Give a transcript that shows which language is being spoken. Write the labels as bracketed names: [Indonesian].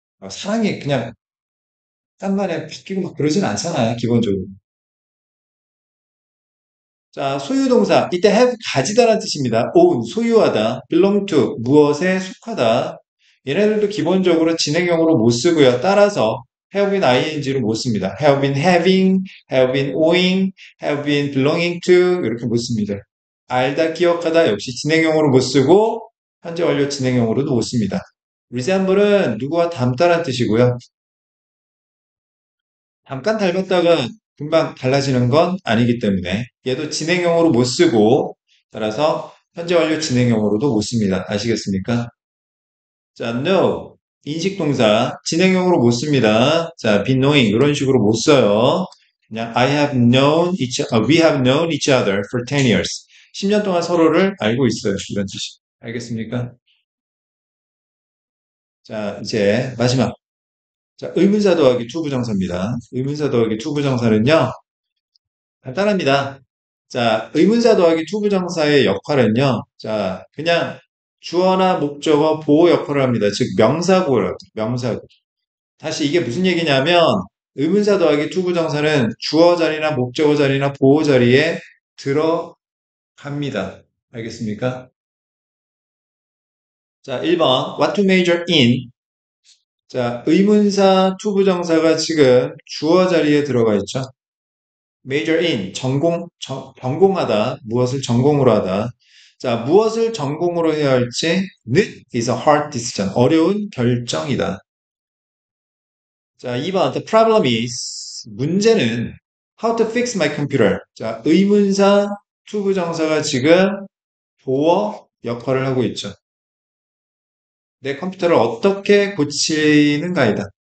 [Korean] 사랑이 그냥 딴말에 바뀌고 막 그러진 않잖아요, 기본적으로. 자, 소유동사. 이때 have 가지다라는 뜻입니다. own, 소유하다. belong to, 무엇에 속하다. 얘네들도 기본적으로 진행형으로 못 쓰고요. 따라서 have been ing로 못 씁니다. have been having, have been owing, have been belonging to 이렇게 못 씁니다. 알다, 기억하다 역시 진행형으로 못 쓰고 현재 완료 진행형으로도 못 씁니다. resemble은 누구와 닮다라는 뜻이고요. 잠깐 닮았다가 금방 달라지는 건 아니기 때문에 얘도 진행형으로 못 쓰고 따라서 현재 완료 진행형으로도 못 씁니다. 아시겠습니까? 자, know 인식동사 진행형으로 못 씁니다. 자, be knowing 이런 식으로 못 써요. 그냥 [English] we have known each other for 10 years. [Korean] 10년 동안 서로를 알고 있어요. 이런 뜻이. 알겠습니까? 자, 이제 마지막. 자, 의문사 더하기 투부정사입니다. 의문사 더하기 투부정사는요. 간단합니다. 자, 의문사 더하기 투부정사의 역할은요. 자, 그냥 주어나 목적어 보호 역할을 합니다. 즉 명사구예요. 명사구. 다시 이게 무슨 얘기냐면 의문사 더하기 투부정사는 주어 자리나 목적어 자리나 보호 자리에 들어갑니다. 알겠습니까? 자, 1번. [English] What to major in? [Korean] 자, 의문사 투부정사가 지금 주어 자리에 들어가 있죠. major in, 전공하다, 무엇을 전공으로 하다. 자, 무엇을 전공으로 해야 할지, 는 [English] is a hard decision, [Korean] 어려운 결정이다. 자, 2번, [English] the problem is, [Korean] 문제는 [English] how to fix my computer. [Korean] 자, 의문사 투부정사가 지금 도어 역할을 하고 있죠. 내 컴퓨터를 어떻게 고치는가이다.